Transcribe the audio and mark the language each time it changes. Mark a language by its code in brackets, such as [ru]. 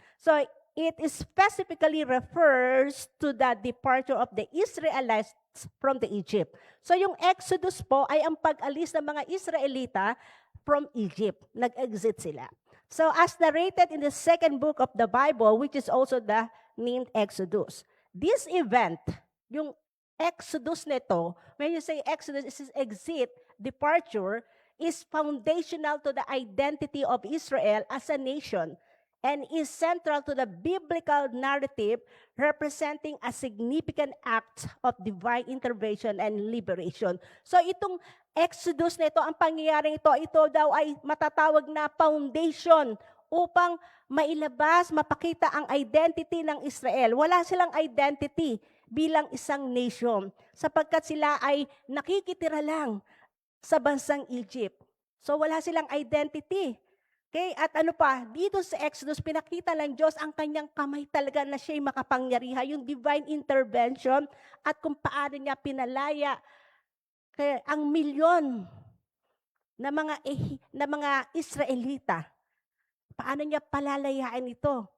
[en] So, it specifically refers to the departure of the Israelites from the Egypt. [tl] So, yung Exodus po ay ang pag-alis ng mga Israelita [en] from Egypt. [tl] Nag-exit sila. [en] So as narrated in the second book of the Bible, which is also the named Exodus, this event, [tl] yung Exodus nito, [en] when you say Exodus, is exit, departure, is foundational to the identity of Israel as a nation and is central to the biblical narrative representing a significant act of divine intervention and liberation. [tl] So itong Exodus na ito, ang pangyayaring ito daw ay matatawag na foundation upang mailabas, mapakita ang identity ng Israel. Wala silang identity bilang isang nation sapagkat sila ay nakikitira lang sa bansang Egypt. So wala silang identity. Okay? At ano pa, dito sa Exodus, pinakita lang Diyos ang kanyang kamay talaga na siya'y makapangyarihan, yung divine intervention at kung paano niya pinalaya kaya ang milyon na mga Israelita, paano niya palalayain ito?